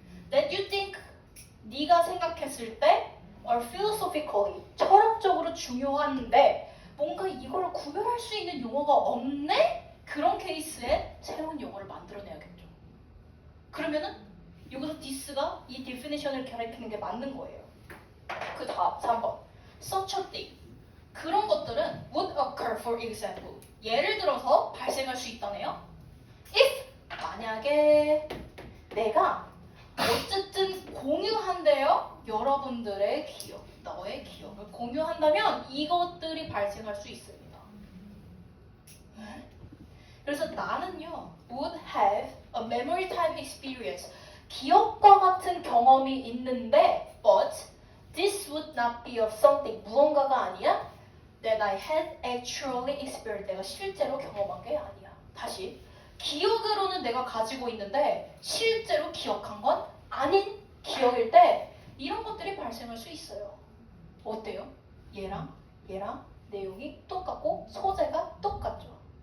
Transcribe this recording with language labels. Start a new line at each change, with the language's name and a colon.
English: That you think,
Korean: 네가 생각했을 때
English: are philosophically,
Korean: 철학적으로 중요한데 뭔가 이걸 구별할 수 있는 용어가 없네? 그런 케이스에 새로운 용어를 만들어내야겠죠. 그러면은 여기서 this가 이 definition을 가리키는 게 맞는 거예요. 그 다음 3번
English: such a thing.
Korean: 그런 것들은
English: would occur for example.
Korean: 예를 들어서 발생할 수 있다네요.
English: If
Korean: 만약에 내가 어쨌든 공유한대요. 여러분들의 기억, 너의 기억을 공유한다면 이것들이 발생할 수 있습니다. 그래서 나는요
English: would have a memory type experience.
Korean: 기억과 같은 경험이 있는데
English: but this would not be of something.
Korean: 무언가가 아니야
English: that I had actually experienced.
Korean: 내가 실제로 경험한 게 아니야. 다시 기억으로는 내가 가지고 있는데 실제로 기억한 건 아닌 기억일 때 이런 것들이 발생할 수 있어요. 어때요? 얘랑 내용이 똑같고 소재가 똑같죠.